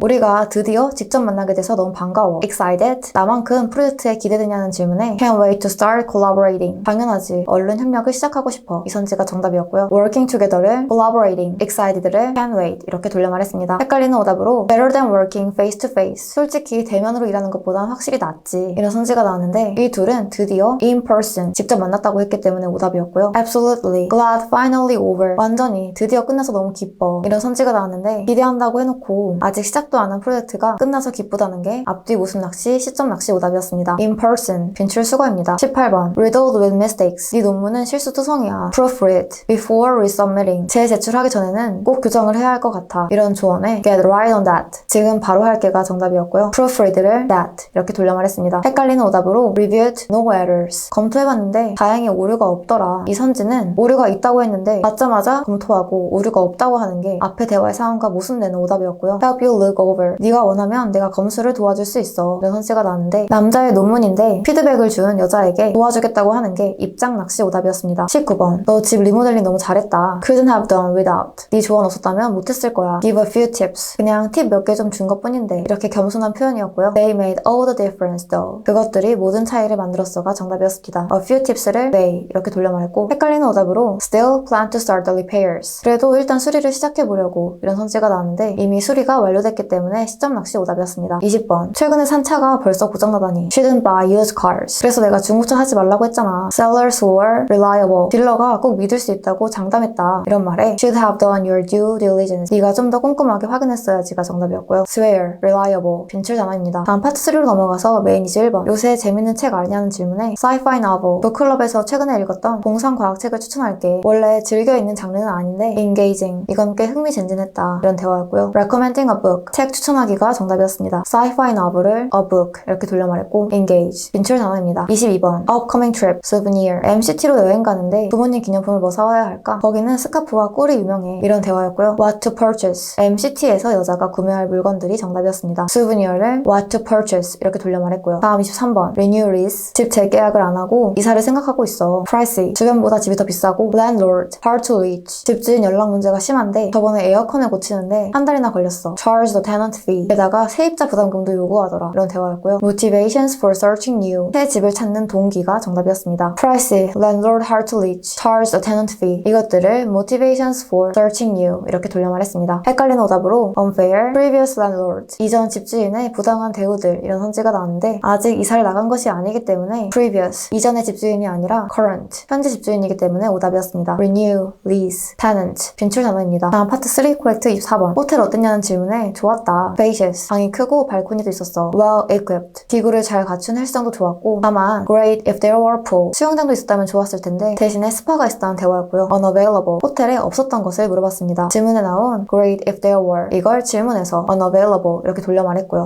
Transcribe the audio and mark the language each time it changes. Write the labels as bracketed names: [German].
[Korean] 우리가 드디어 직접 만나게 돼서 너무 반가워. excited. 나만큼 프로젝트에 기대되냐는 질문에 [English] can't wait to start collaborating. [Korean] 당연하지, 얼른 협력을 시작하고 싶어, 이 선지가 정답이었고요. working together를 collaborating, excited ready를 can't wait 이렇게 돌려 말했습니다. [English] 헷갈리는 오답으로 better than working face to face. [Korean] 솔직히 대면으로 일하는 것보단 확실히 낫지. 이런 선지가 나왔는데 이 둘은 드디어 in person 직접 만났다고 했기 때문에 오답이었고요. [English] absolutely glad finally over. [Korean] 완전히 드디어 끝나서 너무 기뻐. 이런 선지가 나왔는데 기대한다고 해놓고 아직 시작도 안 한 프로젝트가 끝나서 기쁘다는 게 앞뒤 웃음 낚시, 시점 낚시 오답이었습니다. in person 빈출 수거입니다. [English] 18번 riddled with mistakes. [Korean] 네 논문은 실수투성이야. [English] proofread before resubmitting. [Korean] 재제출하기 전에는 꼭 교정을 해야 할 것 같아. [English] 이런 조언에 get right on that. [Korean] 지금 바로 할게가 정답이었고요. proofread를 that 이렇게 돌려 말했습니다. [English] 헷갈리는 오답으로 reviewed no errors. [Korean] 검토해봤는데 다행히 오류가 없더라. 이 선지는 오류가 있다고 했는데 받자마자 검토하고 오류가 없다고 하는 게 앞에 대화의 상황과 모순되는 오답이었고요. [English] help you look over. [Korean] 네가 원하면 내가 검수를 도와줄 수 있어. 이런 선지가 나왔는데 남자의 논문인데 피드백을 준 여자에게 도와주겠다고 하는 게 입장 낚시 오답이었습니다. 19번 너 집 리모델링 너무 잘했다. [English] couldn't have done without. [Korean] 네 조언 없었다면 못했을 거야. [English] give a few tips. [Korean] 그냥 팁 몇 개 좀 준 것뿐인데 이렇게 겸손한 표현이었고요. [English] they made all the difference though. [Korean] 그것들이 모든 차이를 만들었어가 정답이었습니다. a few tips를 they 이렇게 돌려 말했고 헷갈리는 오답으로 [English] still plan to start the repairs. [Korean] 그래도 일단 수리를 시작해보려고 이런 선지가 나왔는데 이미 수리가 완료됐기 때문에 시점 낚시 오답이었습니다. 20번 최근에 산 차가 벌써 고장나다니 [English] shouldn't buy used cars. [Korean] 그래서 내가 중고차 사지 말라고 했잖아. [English] sellers were reliable. [Korean] 딜러가 꼭 믿을 수 있다고 장담했다. [English] 이런 말에 should have done your due diligence. [Korean] 네가 좀 더 꼼꼼하게 확인했어야지가 정답이었고요. swear, reliable 빈출 단어입니다. 다음 파트 3로 넘어가서 메인 이즈 1번 요새 재밌는 책 아냐는 질문에 sci-fi novel 북클럽에서 최근에 읽었던 공상과학책을 추천할게. 원래 즐겨 읽는 장르는 아닌데 engaging 이건 꽤 흥미진진했다. 이런 대화였고요. recommending a book 책 추천하기가 정답이었습니다. sci-fi novel을 a book 이렇게 돌려 말했고 engage 빈출 단어입니다. 22번 upcoming trip souvenir MCT로 여행 가는데 부모님 기념품을 뭐 사와야 할까? 거기는 스카프와 꿀이 유명해. 이런 대화였고요. what to purchase MCT에서 여자가 구매할 물건들이 정답이었습니다. souvenir를 what to purchase 이렇게 돌려 말했고요. 다음 23번 renew lease 집 재계약을 안 하고 이사를 생각하고 있어. pricey 주변보다 집이 더 비싸고 landlord hard to reach 집주인 연락 문제가 심한데 저번에 에어컨을 고치는데 한 달이나 걸렸어. charge the tenant fee 게다가 세입자 부담금도 요구하더라. 이런 대화였고요. motivations for searching new 새 집을 찾는 동기가 정답이었습니다. pricey, landlord hard to reach, charge the tenant fee 이것들을 motivations for searching new 이렇게 돌려 말했습니다. 헷갈리는 오답으로 unfair, previous landlord 이전 집주인의 부당한 대우들 이런 선지가 나왔는데 아직 이사를 나간 것이 아니기 때문에 previous 이전의 집주인이 아니라 current 현재 집주인이기 때문에 오답이었습니다. renew, lease, tenant 빈출 단어입니다. 다음 파트 3 correct 24번 호텔 어땠냐는 질문에 좋았다. spacious 방이 크고 발코니도 있었어. well equipped 기구를 잘 갖춘 헬스장도 좋았고 다만 great if there were pool 수영장도 있었다면 좋았을 텐데 대신에 스파가 있었다는 대화였고요. unavailable 호텔에 없었던 것을 물어봤습니다. 질문에 나온 great if there were 이걸 질문에서 unavailable 이렇게 돌려 말했고요.